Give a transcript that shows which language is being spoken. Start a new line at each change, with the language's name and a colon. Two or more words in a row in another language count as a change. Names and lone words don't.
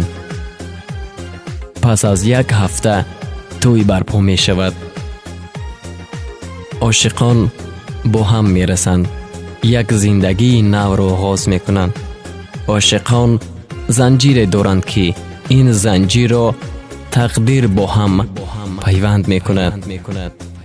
Tajik: пас аз 1 ҳафта тӯй барпо мешавад. ошиқон бо ҳам мерасанд, як зиндагии навро оғоз мекунанд. ошиқон занҷире доранд ки
Persian: این زنجیر را تقدیر با هم پیوند می کند.